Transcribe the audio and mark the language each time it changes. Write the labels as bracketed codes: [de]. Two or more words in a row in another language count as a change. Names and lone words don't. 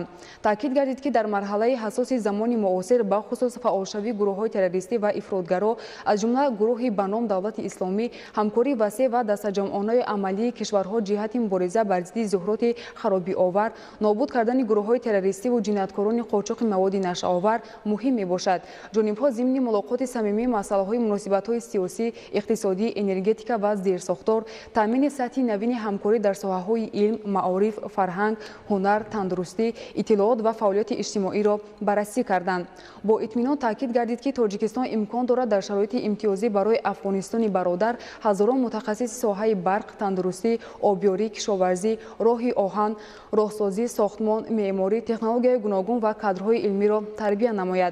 [tg] Таъкид гардид ки дар марҳалаи ҳасоси замони муосир бахусус фаъолшавии гурӯҳҳои террористӣ ва ифротгаро аз ҷумла гурӯҳи ба ном Давлати Исломӣ ҳамкории васеъ ва дастаҷамъонаи амалии кишварҳо ҷиҳати мубориза бар зидди зуҳуроти харобиовар, нобуд кардани гурӯҳҳои террористиву ҷинояткорони қочоқи маводи нашъовар муҳим мебошад. ҷонибҳо зимни мулоқоти самимӣ масъалаҳои муносибатҳои сиёсӣ, иқтисодӣ, энергетика ва зерсохтор, таъмини сатҳи навини ҳамкорӣ дар соҳаҳои илм, маориф, фарҳанг, ҳунар, тандурустӣ, иттилоот ва фаъолият [fa] فعالیت اجتماعی را بررسی کردند. با اطمینان تاکید گردید که تاجیکستان امکان دارد در شرایط امتیازی برای افغانستان برادر هزاران متخصص ساحه برق، تندرستی، آبیاری، کشاورزی، راه آهن، راهسازی، ساختمان، معماری، تکنولوژی گوناگون و کادرهای علمی را تربیت نماید.